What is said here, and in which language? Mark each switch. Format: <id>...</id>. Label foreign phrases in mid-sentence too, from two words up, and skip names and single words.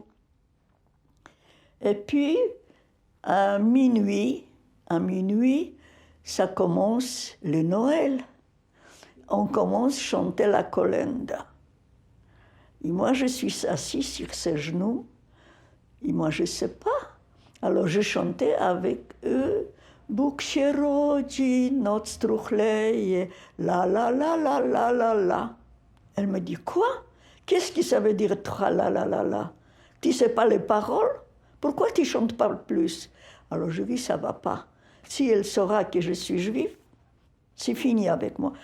<fr>Et puis, à minuit, ça commence le Noël. On commence à chanter la colenda. Et moi, je suis assise sur ses genoux. Et moi, je ne sais pas. Alors, je chantais avec eux.</fr> <pl>Bóg się rodzi, noc truchleje, la la la la la la la.</pl> <fr>Elle me dit, quoi? Qu'est-ce que ça veut dire, tra la la la la? Tu ne sais pas les paroles? Pourquoi tu ne chantes pas plus? Alors je dis, ça ne va pas. Si elle saura que je suis juive, c'est fini avec moi.</fr>